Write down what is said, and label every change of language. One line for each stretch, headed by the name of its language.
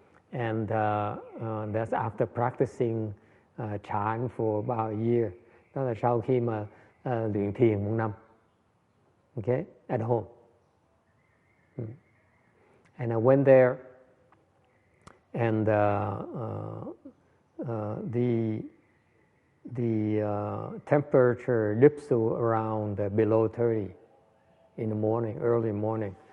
English: And that's after practicing Chan for about a year.
Vietnamese: Đó là sau khi mà luyện thiền một năm.
English: Okay, at home. And I went there, and the temperature dips to around below 30 in the morning, early morning.